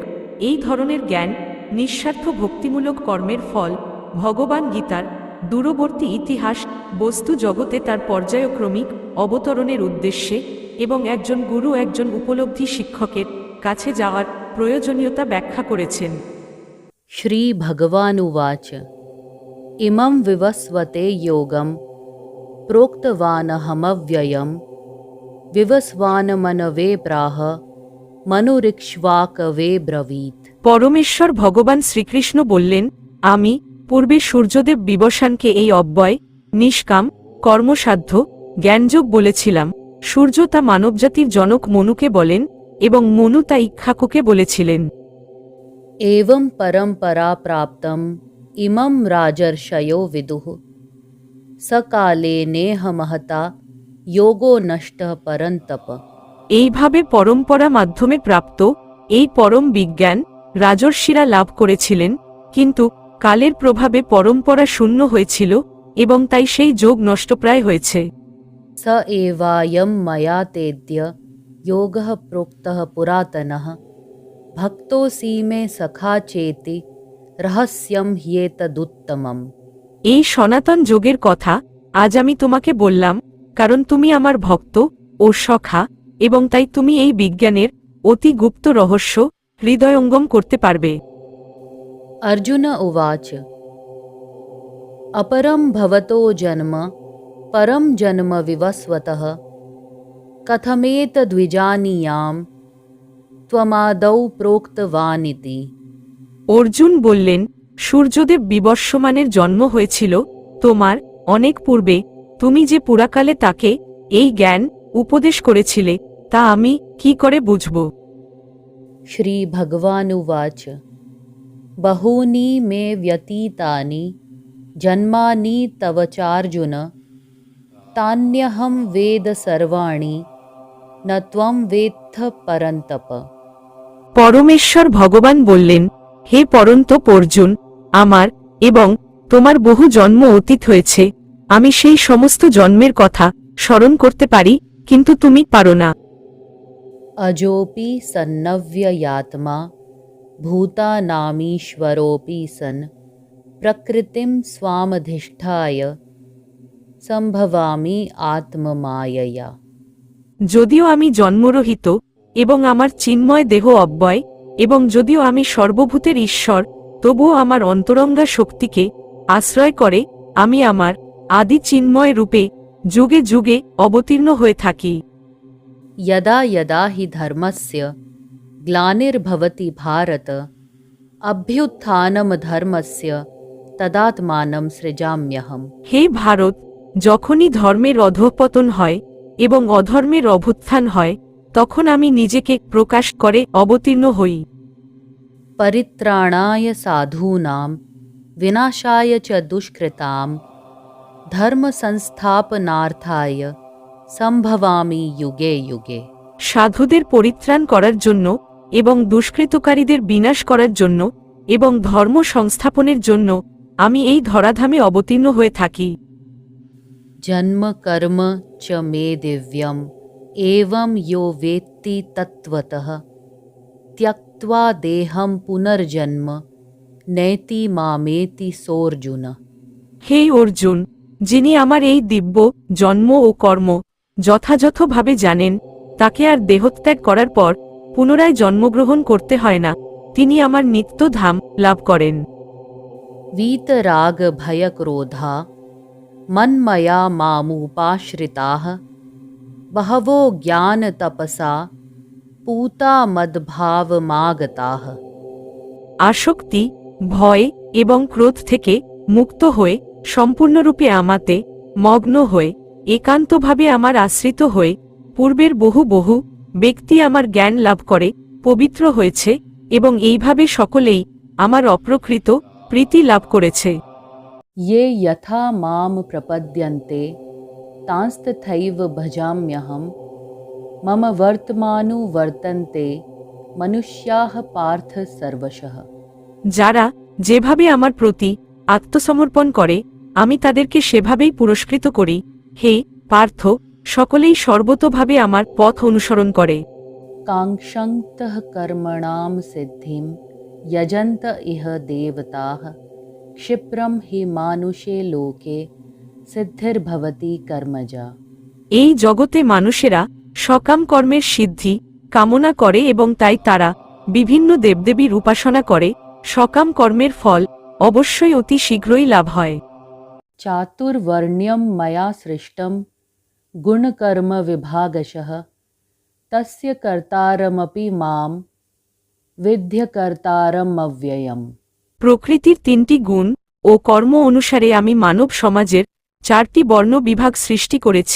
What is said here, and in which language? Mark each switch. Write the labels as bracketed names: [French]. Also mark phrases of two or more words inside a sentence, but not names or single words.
[Bangla] এই ধরনের জ্ঞান নিঃস্বার্থ ভক্তিমূলক কর্মের ফল। ভগবান গীতার দূরবর্তী ইতিহাস বস্তু জগতে তার পর্যায়ক্রমিক অবতরণের উদ্দেশ্যে এবং একজন গুরু একজন উপলব্ধি শিক্ষকের কাছে যাওয়ার প্রয়োজনীয়তা ব্যাখ্যা করেছেন। [Sanskrit] श्री भगवानुवाच इमं विवस्वते योगम् প্रोक्तवानहमव्ययम् विवस्वानमनवे प्राह मनुरिक्ष्वाकवे ब्रवीत्। [Bangla] পরমেশ্বর ভগবান শ্রীকৃষ্ণ বললেন, আমি পূর্বে সূর্যদেব বিবস্বানকে এই অব্যয় নিষ্কাম কর্মসাধ্য জ্ঞানযোগ বলেছিলাম। সূর্য তা মানবজাতির জনক মনুকে বলেন এবং মনু তা ইক্ষ্বাকুকে বলেছিলেন। [Sanskrit] एवं परम्परा प्राप्तम् इमं राजर्षयो विदुः सकाले नेह महता योगो नष्टः परन्तप। [Bangla] এইভাবে পরম্পরা মাধ্যমে প্রাপ্ত এই পরম বিজ্ঞান রাজর্ষিরা লাভ করেছিলেন, কিন্তু কালের প্রভাবে পরম্পরা শূন্য হয়েছিল এবং তাই সেই যোগ নষ্টপ্রায় হয়েছে। [Sanskrit] स एवायं मया तेद्य योगः प्रोक्तः पुरातनः भक्तोऽसि मे सखा चेति रहस्यं ह्येतदुत्तमम्। [Bangla] এই সনাতন যোগের কথা আজ আমি তোমাকে বললাম, কারণ তুমি আমার ভক্ত ও সখা এবং তাই তুমি এই বিজ্ঞানের অতি গুপ্ত রহস্য হৃদয়ঙ্গম করতে পারবে। [Sanskrit] अर्जुन उवाच अपरं भवतो जन्म परं जन्म विवस्वतः कथमेतद्विजानीयां त्वमादौ प्रोक्तवानिति। [Bangla] অর্জুন বললেন, সূর্যদেব বিবস্বমানের জন্ম হয়েছিল তোমার অনেক পূর্বে। তুমি যে পুরাকালে তাকে এই জ্ঞান উপদেশ করেছিলে তা আমি কি করে বুঝব? [Sanskrit] श्री भगवानुवाच बहूनि मे व्यतीतानि जन्मानि तव चार्जुन तान्यहं वेद सर्वाणि न त्वं वेत्थ परन्तप। [Bangla] পরমেশ্বর ভগবান বললেন, হে পরন্তপ অর্জুন, আমার এবং তোমার বহু জন্ম অতীত হয়েছে। আমি সেই সমস্ত জন্মের কথা স্মরণ করতে পারি, কিন্তু তুমি পারো না। [Sanskrit] अजोऽपि सन्नव्ययात्मा भूतानामीश्वरोऽपि सन् प्रकृतिं स्वामधिष्ठाय सम्भवामि आत्ममायया। [Bangla] যদিও আমি জন্মরহিত এবং আমার চিন্ময় দেহ অব্যয় এবং যদিও আমি সর্বভূতের ঈশ্বর, তবুও আমার অন্তরঙ্গা শক্তিকে আশ্রয় করে আমি আমার আদি চিন্ময় রূপে যুগে যুগে অবতীর্ণ হয়ে থাকি। [Sanskrit] यदा यदा हि धर्मस्य ग्लानिर्भवति भारत अभ्युत्थानं धर्मस्य तदात्मानं सृजाम्यहम्। [Bangla] হে ভারত, যখনই ধর্মের অধঃপতন হয় এবং অধর্মের অভ্যুত্থান হয়, তখন আমি নিজেকে প্রকাশ করে অবতীর্ণ হই। [Sanskrit] परित्राणाय साधूनां विनाशाय च दुष्कृतां धर्मसंस्थापनार्थाय सम्भवामि युगे युगे। [Bangla] সাধুদের পরিত্রাণ করার জন্য এবং দুষ্কৃতকারীদের বিনাশ করার জন্য এবং ধর্ম সংস্থাপনের জন্য আমি এই ধরাধামে অবতীর্ণ হয়ে থাকি। [Sanskrit] जन्म कर्म च मे दिव्यम् एवं यो वेत्ति तत्त्वतः त्यक्त्वा देहम् पुनर्जन्म नैति मामेति सोऽर्जुन। [Bangla] হে অর্জুন, যিনি আমার এই দিব্য জন্ম ও কর্ম যথাযথভাবে জানেন, তাকে আর দেহত্যাগ করার পর পুনরায় জন্মগ্রহণ করতে হয় না, তিনি আমার নিত্য ধাম লাভ করেন। [Sanskrit] वीतराग भय क्रोधा मन्मया मामुपाश्रिताः बहवो ज्ञान तपसा पूता मद्भावमागताः। [Bangla] আসক্তি, ভয় এবং ক্রোধ থেকে মুক্ত হয়ে সম্পূর্ণরূপে আমাতে মগ্ন হয়ে একান্তভাবে আমার আশ্রিত হয়ে পূর্বের বহু বহু ব্যক্তি আমার জ্ঞান লাভ করে পবিত্র হয়েছে এবং এইভাবে সকলেই আমার অপ্রকৃত প্রীতি লাভ করেছে। [Sanskrit] ये यथा माम प्रपद्यन्ते तांस्तथैव भजाम्यहं मम वर्तमानो वर्तन्ते मनुष्याः पार्थ सर्वशः। [Bangla] যারা যেভাবে আমার প্রতি আত্মসমর্পণ করে আমি তাদেরকে সেভাবেই পুরস্কৃত করি। হে পার্থ, সকলেই সর্বতোভাবে আমার পথ অনুসরণ করে। [Sanskrit] काङ्क्षन्तः कर्मणां सिद्धिं यजन्त इह देवताः क्षिप्रं हि मानुषे लोके सिद्धिर्भवति कर्मजा। [Bangla] এই জগতে মানুষেরা সকাম কর্মের সিদ্ধি কামনা করে এবং তাই তারা বিভিন্ন দেবদেবীর উপাসনা করে। সকাম কর্মের ফল অবশ্যই অতি শীঘ্রই লাভ হয়। [Sanskrit] चातुर्वर्ण्यं मया सृष्टं गुणकर्म विभागशः तस्य कर्तारमपि मां विद्य कर्तारम् अव्ययम्। [Bangla] প্রকৃতির তিনটি গুণ ও কর্ম অনুসারে আমি মানব সমাজের 4টি বর্ণ বিভাগ সৃষ্টি করেছি।